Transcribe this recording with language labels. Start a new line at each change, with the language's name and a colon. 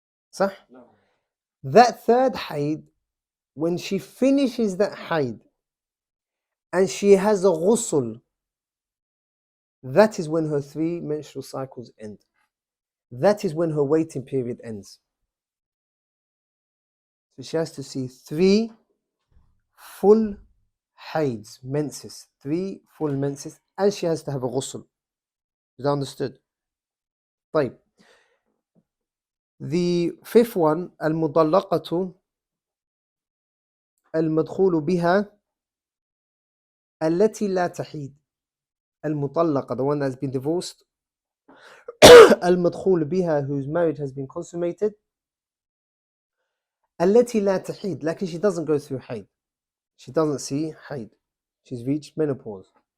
English: So that third haid, when she finishes that haid and she has a ghusl, that is when her 3 menstrual cycles end. That is when her waiting period ends. So she has to see 3 full haids, menses, 3 full menses, and she has to have a ghusl. Is that understood?
Arabic: طيب.
English: The 5th one,
Arabic: المطلقة المدخول بها التي لا تحيد.
English: المطلقة, the one that has been divorced.
Arabic: المدخول بها,
English: whose marriage has been consummated.
Arabic: التي لا تحيد, لكن
English: she doesn't go through haid. She doesn't see haid. She's reached menopause.